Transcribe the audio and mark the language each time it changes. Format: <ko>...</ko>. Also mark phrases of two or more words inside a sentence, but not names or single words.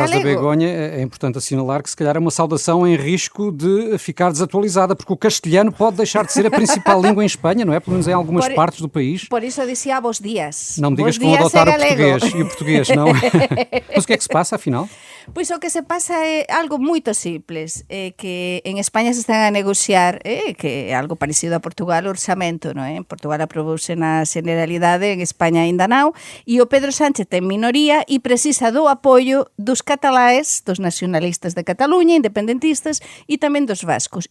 <pt>caso da galego. Begonha, é importante assinalar que se calhar é uma saudação em risco de ficar desatualizada, porque o castelhano pode deixar de ser a principal língua em Espanha, não é? Pelo menos em algumas partes do país. Por isso eu dizia bons dias. Não me digas Bons que vão dias adotar em o galego. português e o português, não? Mas o que é que se passa, afinal?</pt> <gl>Pois o que se pasa é algo moito simples, que en España se están a negociar, que é algo parecido a Portugal, o orçamento, non é? En Portugal aprobouse na Generalidade, en España ainda non, e o Pedro Sánchez ten minoría e precisa do apoio dos cataláes, dos nacionalistas de Cataluña, independentistas, e tamén dos vascos.</gl>